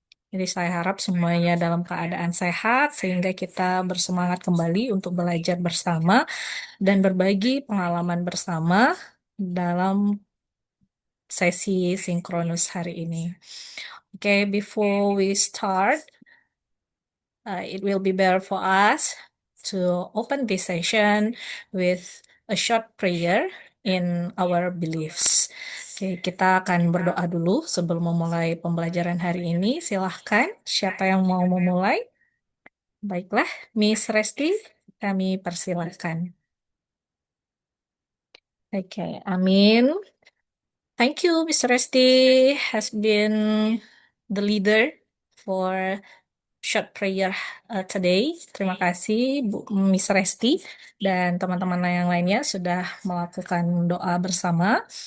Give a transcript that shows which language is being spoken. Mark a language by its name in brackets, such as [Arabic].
[Indonesian] Jadi saya harap semuanya dalam keadaan sehat sehingga kita bersemangat kembali untuk belajar bersama dan berbagi pengalaman bersama dalam sesi sinkronus hari ini. [English] Okay, before we start, it will be better for us to open this session with a short prayer in our beliefs. [Indonesian] Oke, kita akan berdoa dulu sebelum memulai pembelajaran hari ini. Silahkan, siapa yang mau memulai? Baiklah, Miss Resti, kami persilahkan. Oke, amin. [English] Thank you, Miss Resti has been the leader for short prayer today. [Indonesian] Terima kasih Bu Miss Resti dan teman-teman yang lainnya sudah melakukan doa bersama.